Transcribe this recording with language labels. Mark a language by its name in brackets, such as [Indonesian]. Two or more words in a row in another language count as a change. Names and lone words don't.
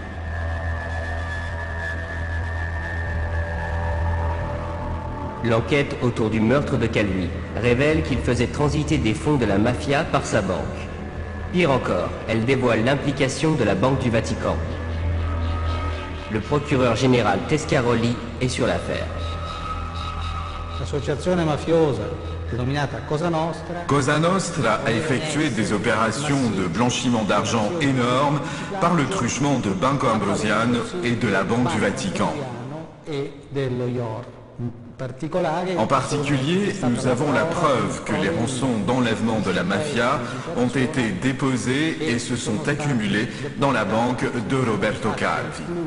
[French] L'enquête autour du meurtre de Calvi révèle qu'il faisait transiter des fonds de la mafia par sa banque. Pire encore, elle dévoile l'implication de la Banque du Vatican. Le procureur général Tescaroli est sur l'affaire. [Italian] L'associazione mafiosa denominata Cosa Nostra. [French] Cosa Nostra a effectué des opérations de blanchiment d'argent énormes par le truchement de Banco Ambrosiano et de la Banque du Vatican. En particulier, nous avons la preuve que les rançons d'enlèvement de la mafia ont été déposées et se sont accumulées dans la banque de Roberto Calvi.